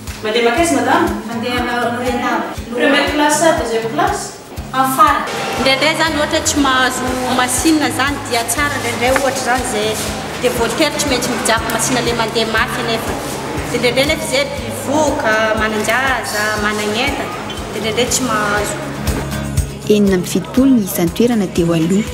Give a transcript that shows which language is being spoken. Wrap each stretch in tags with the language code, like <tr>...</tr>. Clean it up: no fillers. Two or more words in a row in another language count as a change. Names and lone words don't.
<mg>Mandeha makaiza madame? Mandeha orientale.</mg> <fr>Première classe, deuxième classe?</fr> <mg>Amin'ny farany. Indraindray zany ohatra tsy mahazo machine zany dia tsara, indraindray ohatra zany zay dévoteur tsy maintsy mijako machine le mandeha mafy anefa. Dia indraindray nefa zay mpivoaka, manan-jaza, manan-entana, dia indraindray tsy mahazo. Enina amby fitopolo ny isan'ny toerana teo aloha.</mg>